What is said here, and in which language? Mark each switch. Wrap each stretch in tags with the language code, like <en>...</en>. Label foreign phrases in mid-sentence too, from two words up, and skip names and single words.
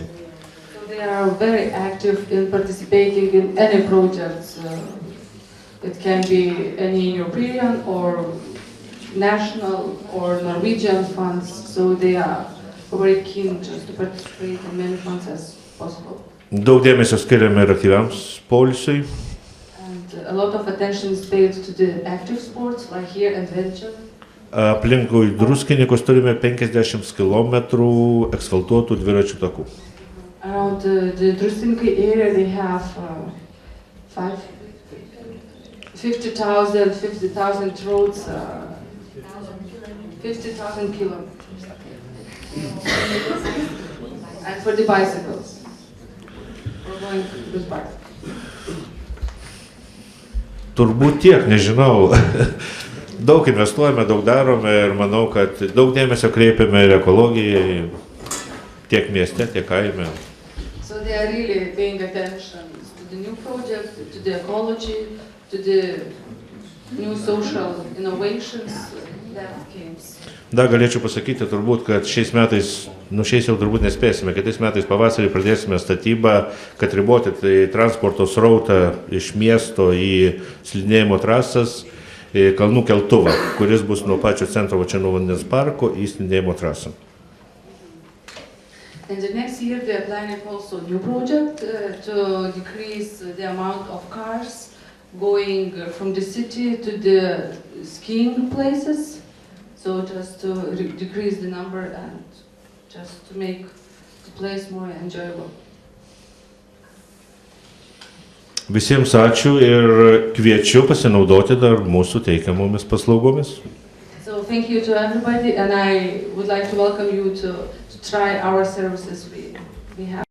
<en>So they are very active in participating in any projects. It can be any European or national or Norwegian funds. So they are very keen just to participate in many funds as possible.</en> <lt>Daug dėmesio skiriame ir aktyviams poilsiui.</lt> <en>And a lot of attention is paid to the active sports, like here adventure.</en> <lt>Aplinkui Druskininkus turime 50 km asfaltuotų dviračių takų.</lt> <en>Around the Druskininkai area they have 50,000 roads, 50,000 kilometers. And for the bicycles, we're going with bikes.</en> <lt>Turbūt tiek, nežinau. Daug investuojame, daug darome ir manau, kad daug dėmesio kreipiame ir ekologijai, tiek mieste, tiek kaime.</lt> <en>So they are really paying attention to the new project, to the ecology, to the new social innovations that came.</en> <lt>Dar galėčiau pasakyti turbūt, kad šiais metais, šiais jau turbūt nespėsime, kitais metais pavasarį pradėsime statybą, kad riboti tai transporto srautą iš miesto į slidinėjimo trasas, kalnų keltuvą, kuris bus nuo pačio centro čia nuo vandens parko į slidinėjimo trasą.</lt> <en>And the next year they are planning also new project to decrease the amount of cars going from the city to the skiing places. So just to decrease the number and just to make the place more enjoyable.</en> <lt>Visiems ačiū ir kviečiu pasinaudoti dar mūsų teikiamomis paslaugomis.</lt> <en>So thank you to everybody, and I would like to welcome you to try our services we have.</en>